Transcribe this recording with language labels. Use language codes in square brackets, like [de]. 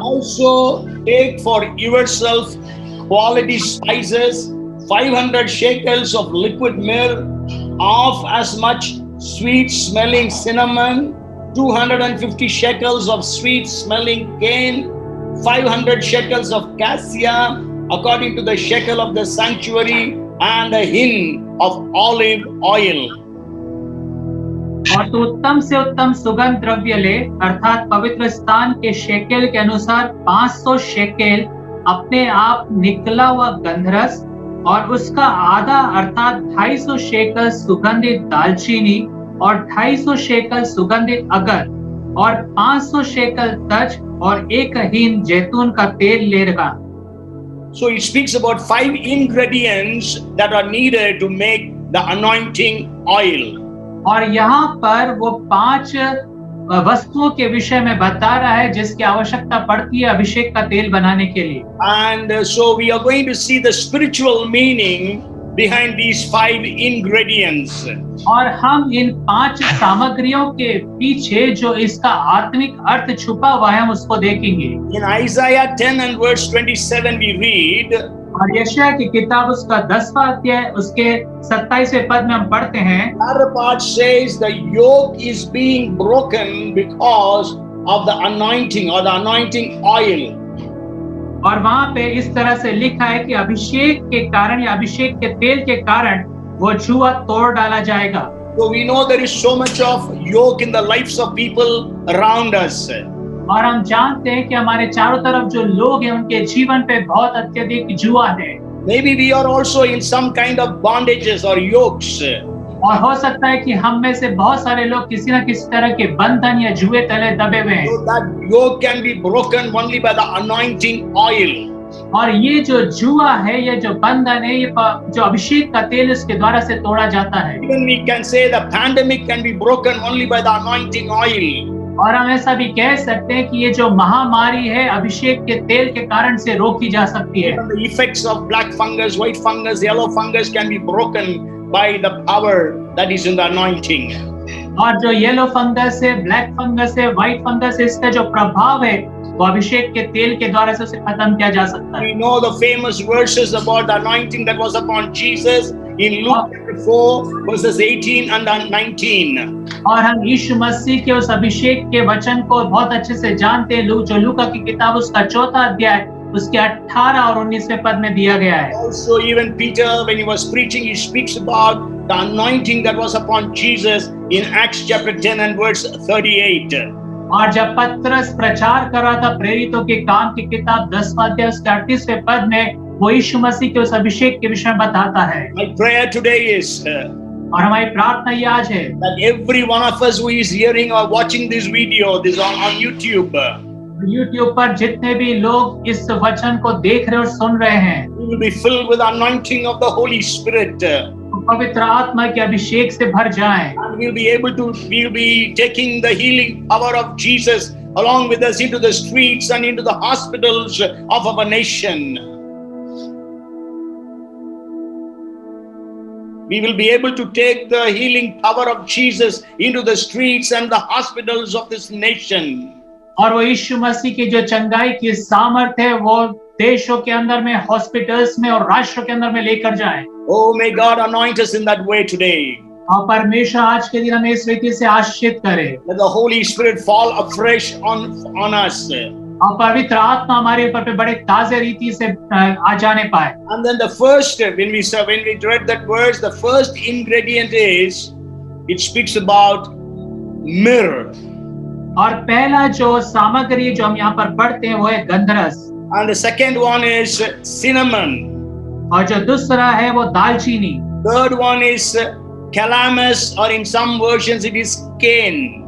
[en] Also take for yourself quality spices, 500 shekels of liquid myrrh, half as much sweet smelling cinnamon, 250 shekels of sweet smelling cane, 500 shekels of cassia, according to the shekel of the sanctuary, and a hin of olive oil. [hi] और तू उत्तम से उत्तम सुगंध द्रव्य ले, अर्थात पवित्र स्थान के शेकेल के अनुसार 500 शेकेल अपने आप निकला हुआ गंधरस, और उसका आधा अर्थात 250 शेकल सुगंधित दालचीनी, और 250 शेकल सुगंधित अगर, और 500 शेकल तज, और 1 हीन जैतून का तेल ले रखा। [en] So it speaks about 5 ingredients that are needed to make the anointing oil. [hi] और यहाँ पर वो 5 वस्तुओं के विषय में बता रहा है जिसकी आवश्यकता पड़ती है अभिषेक का तेल बनाने के लिए। [en] And so we are going to see the spiritual meaning behind these 5 ingredients. [hi] और हम इन 5 सामग्रियों के पीछे जो इसका आत्मिक अर्थ छुपा हुआ है हम उसको देखेंगे। [en] In Isaiah 10 and verse 27 we read, [hi] और यशायाह की किताब उसका 10वां अध्याय उसके 27वें पद में हम पढ़ते हैं, [en] other part says the yoke is being broken because of the anointing or the anointing oil. [hi] और वहां पे इस तरह से लिखा है कि अभिषेक के कारण या अभिषेक के तेल के कारण वो जुआ तोड़ डाला जाएगा। [en] So we know there is so much of yoke in the lives of people around us. [hi] और हम जानते हैं कि हमारे चारों तरफ जो लोग हैं उनके जीवन पे बहुत अत्यधिक जुआ है। [en] Maybe we are also in some kind of bondages or yokes. [hi] और हो सकता है कि हम में से बहुत सारे लोग किसी न किसी तरह के बंधन या जुए तले दबे हुए हैं। [en] So that yoke can be broken only by the anointing oil. [hi] और ये जो जुआ है, ये जो बंधन है, ये जो अभिषेक का तेल इसके द्वारा से तोड़ा जाता है। [en] Even we can say the pandemic can be broken only by the anointing oil. [hi] और हम ऐसा भी कह सकते हैं कि ये जो महामारी है अभिषेक के तेल के कारण से रोकी जा सकती है। [en] Even the effects of black fungus, white fungus, yellow fungus can be broken by the power that is in the anointing. [hi] और जो [en] yellow fungus [hi] है, [en] black fungus [hi] है, [en] white fungus [hi] है, इसका जो प्रभाव है वो अभिषेक के तेल के द्वारा से उसे खत्म किया जा सकता है। [en] We know the famous verses about the anointing that was upon Jesus in Luke chapter 4 verses 18 and 19. [hi] और हम यीशु मसीह के उस अभिषेक के वचन को बहुत अच्छे से जानते हैं। जो लूका की किताब उसका 4था अध्याय उसके 18 और 19वें पद में दिया गया है। [en] Also, even Peter, when he was preaching, he speaks about the anointing that was upon Jesus in Acts chapter 10 and verse 38. [hi] और जब पतरस प्रचार कर रहा था प्रेरितों के काम की किताब 10वां अध्याय उसके 38वें पद में वो यीशु मसीह के उस अभिषेक के विषय में बताता है। [en] My prayer today is [hi] और हमारी प्रार्थना ये आज है [en] that every one of us who is hearing or watching this video, this on YouTube, [hi] YouTube पर जितने भी लोग इस वचन को देख रहे और सुन रहे हैं [en] we will be filled with the anointing of the Holy Spirit. [hi] वो पवित्र आत्मा के अभिषेक से भर जाएं [en] And we'll be taking the healing power of Jesus along with us into the streets and into the hospitals of our nation. We will be able to take the healing power of Jesus into the streets and the hospitals of this nation. [hi] और वो यीशु मसीह की जो चंगाई की सामर्थ है वो देशों के अंदर में, हॉस्पिटल्स में और राष्ट्रों के अंदर में लेकर जाए। [en] Oh, may God anoint us in that way today. [hi] और परमेश्वर आज के दिन हमें इस रीति से आशीषित करे। [en] Let the Holy Spirit fall afresh on us. [hi] और पवित्र आत्मा हमारे ऊपर पे बड़े ताजे रीति से आ जाने पाए। [en] And then the first, when we read that verse, the first ingredient is, it speaks about myrrh. [hi] और पहला जो सामग्री जो हम यहाँ पर पढ़ते हैं वो है गंधरस। [en] And the second one is cinnamon. [hi] और जो दूसरा है वो दालचीनी। [en] Third one is calamus, or in some versions it is cane.